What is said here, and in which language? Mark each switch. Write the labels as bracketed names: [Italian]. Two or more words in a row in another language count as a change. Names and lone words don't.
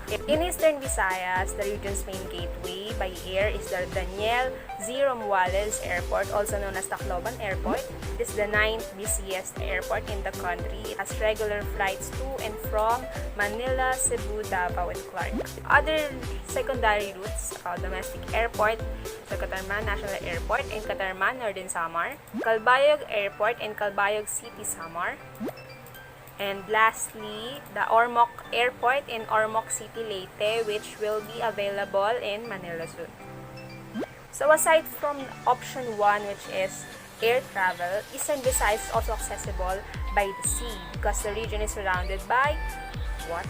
[English] In Eastern Visayas, the region's main gateway by air is the Daniel Z. Romualdez Airport, also known as Tacloban Airport. It is the 9th busiest airport in the country. It has regular flights to and from Manila, Cebu, Davao, and Clark. Other secondary routes, domestic airport, the Catarman National Airport in Catarman, Northern Samar, Calbayog Airport in Calbayog City, Samar, and lastly, the Ormoc Airport in Ormoc City, Leyte, which will be available in Manila soon. So aside from option 1, which is air travel, Eastern Visayas is also accessible by the sea because the region is surrounded by water.